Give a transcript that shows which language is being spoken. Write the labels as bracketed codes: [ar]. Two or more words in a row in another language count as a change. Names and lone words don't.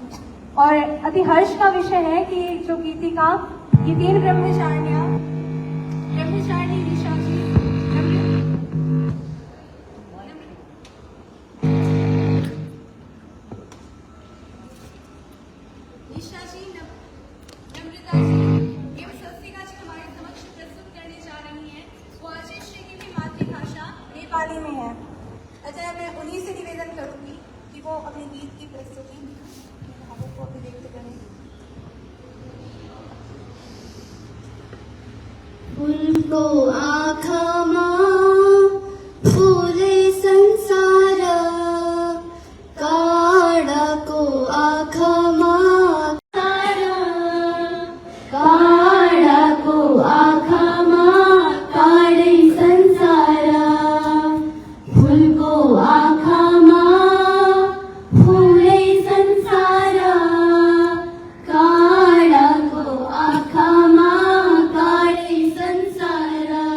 [hi] और अति हर्ष का विषय है कि जो गीतिका ये 3 ब्रह्मचारिणी निशा जी, नम्रता जी एवं स्वस्तिका जी हमारे समक्ष प्रस्तुत करने जा रही हैं। वो आचार्य श्री की भी मातृभाषा नेपाली में है। अच्छा, मैं उन्हीं से निवेदन करूंगी कि वो अपने गीत की प्रस्तुति भावों को अभिव्यक्त करें। [ne] फूलको आँखामा फूले संसार, काँडाको आँखामा काँडाको आँखामा काँडै संसार, फूलको आँखामा फूलै संसार, काँडाको आँखामा काँडै संसार।